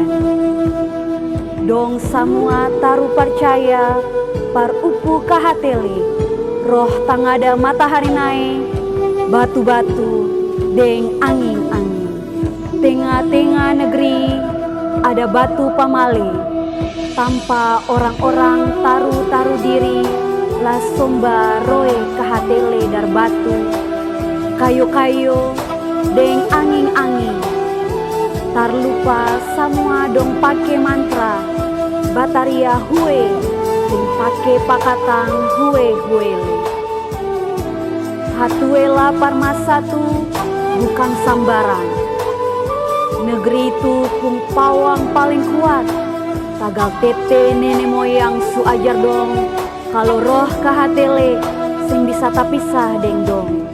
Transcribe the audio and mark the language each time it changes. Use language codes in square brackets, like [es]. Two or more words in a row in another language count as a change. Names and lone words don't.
[abs] Dong semua taruh percaya par upu kahateli, roh tangada matahari naik, batu-batu deng angin-angin. Tengah-tengah negeri ada batu pamali, tanpa orang-orang taruh-taruh diri, la somba roe kahatele dar batu, kayu-kayu deng angin-angin. Tarlupa semua dong pake mantra bataria hue, deng pake pakatang hue-huele. Hatuela Parmasatu bukan sambaran. Negeri itu pung pawang paling kuat. Tagal tete nenek moyang su ajar dong, kalau roh kahatele sing bisa tapisah deng dong.